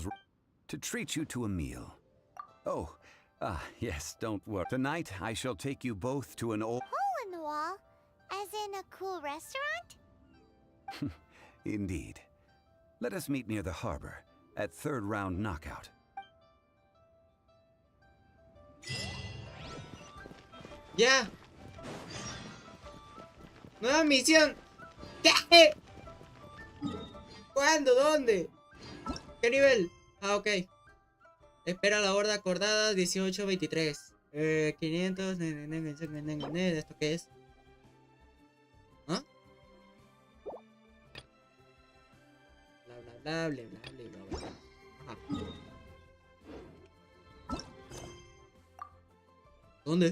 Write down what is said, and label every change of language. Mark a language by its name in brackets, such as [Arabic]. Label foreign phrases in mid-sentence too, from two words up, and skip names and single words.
[English] To treat you to a meal. Oh, yes, don't worry. Tonight, I shall take you both to an old... Hole in the wall? As in a cool restaurant? Indeed. Let us meet near the harbor, at third round knockout. [Spanish] ¡Ya! ¡Nueva misión! ¿Qué? ¿Cuándo? ¿Dónde? ¿Qué nivel? Ah, ok. Espera la horda acordada 1823. 500... ¿Esto qué es? ¿Ah? Bla, bla, bla, bla, bla, bla, bla. Ajá. ¿Dónde?